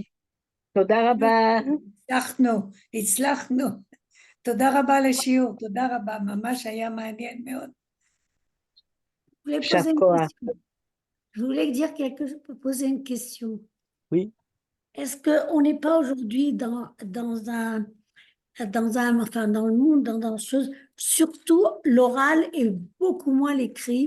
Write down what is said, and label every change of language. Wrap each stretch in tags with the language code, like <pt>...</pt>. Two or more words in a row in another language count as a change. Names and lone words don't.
<he>תודה רבה. הצלחנו. תודה רבה לשיעור, תודה רבה, ממש היה מעניין מאוד.</he> <fr>Je voulais dire poser une question. Oui. Est-ce qu'on n'est pas aujourd'hui dans le monde, dans chose, surtout l'oral et beaucoup moins l'écrit?</fr>